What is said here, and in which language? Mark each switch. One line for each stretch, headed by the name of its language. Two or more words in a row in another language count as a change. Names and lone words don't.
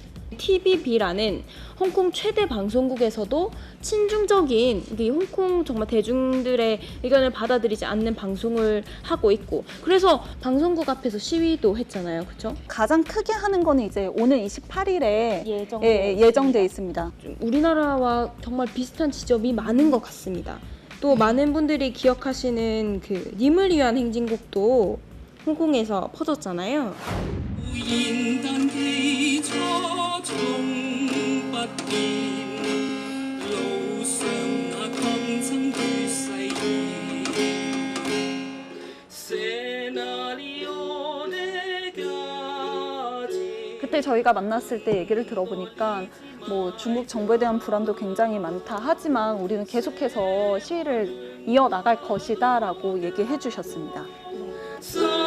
Korean: TVB라는 홍콩 최대 방송국에서도 친중적인 이 홍콩 정말 대중들의 의견을 받아들이지 않는 방송을 하고 있고, 그래서 방송국 앞에서 시위도 했잖아요, 그렇죠? 가장 크게 하는 거는 이제 오늘 28일에 예정돼 있습니다. 우리나라와 정말 비슷한 지점이 많은 것 같습니다. 또 많은 분들이 기억하시는 그 님을 위한 행진곡도 홍콩에서 퍼졌잖아요.
Cantonese: 現但記錯從不變，路上那抗爭與誓言。 세나리오 내 가지
Korean: 그때 저희가 만났을 때 얘기를 들어보니까 뭐 중국 정부에 대한 불안도 굉장히 많다. 하지만 우리는 계속해서 시위를 이어나갈 것이다라고 얘기해 주셨습니다.